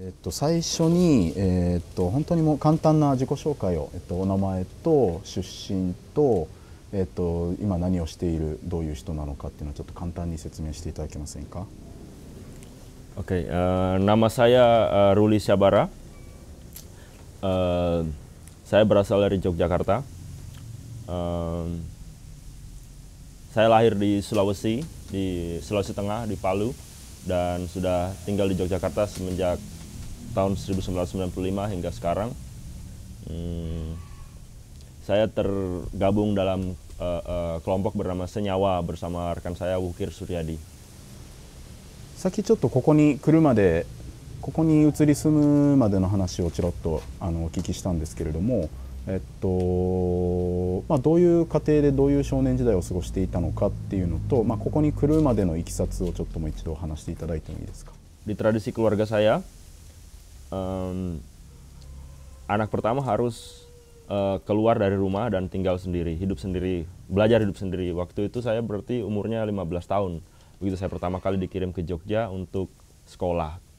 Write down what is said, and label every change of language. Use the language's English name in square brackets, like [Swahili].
[Japanese] 最初に、本当にもう簡単な自己紹介を、お名前と出身と、今何をしているどういう人なのかっていうのをちょっと簡単に説明していただけませんか。 [Indonesian] Oke, nama saya Ruli Syabara. Saya berasal dari Yogyakarta. Saya lahir di Sulawesi Tengah, di Palu, dan sudah tinggal di Yogyakarta semenjak tahun 1995 hingga sekarang. Saya tergabung dalam kelompok bernama Senyawa bersama rekan saya Wukir Suryadi. [Japanese] さっきちょっとここに来るまで、ここに移り住むまでの話をちらっとお聞きしたんですけれども、どういう家庭でどういう少年時代を過ごしていたのかっていうのと、ここに来るまでのいきさつをちょっともう一度話していただいてもいいですか。 [Indonesian] Di tradisi keluarga saya, anak pertama harus keluar dari rumah dan tinggal sendiri, hidup sendiri, belajar hidup sendiri. Waktu itu saya berarti umurnya 15 tahun. Begitu saya pertama kali dikirim ke Jogja untuk sekolah.